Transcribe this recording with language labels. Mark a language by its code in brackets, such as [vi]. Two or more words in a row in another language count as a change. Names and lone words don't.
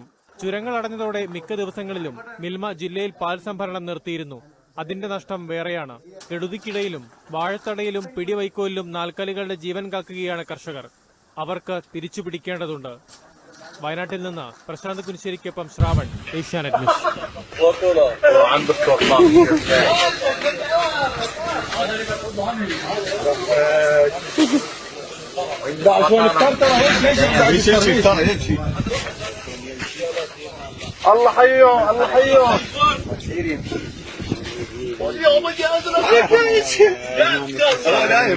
[ml] ചുരങ്ങൾ അടഞ്ഞതോടെ മിക്ക ദിവസങ്ങളിലും മിൽമ ജില്ലയിൽ പാൽ സംഭരണം നിർത്തിയിരുന്നു. അതിന്റെ നഷ്ടം വേറെയാണ്. കെടുതിക്കിടയിലും വാഴത്തടയിലും പിടിവൈക്കോലിലും നാൽക്കാലികളുടെ ജീവൻ കാക്കുകയാണ് കർഷകർ. അവർക്ക് തിരിച്ചു പിടിക്കേണ്ടതുണ്ട്. വയനാട്ടിൽ നിന്ന് പ്രശാന്ത് കുനിശ്ശേരിക്കൊപ്പം ശ്രാവൺ, ഏഷ്യാനെറ്റ് ന്യൂസ്. [ar] الله حيو الله حيو اليوم بدي انزل انا نايم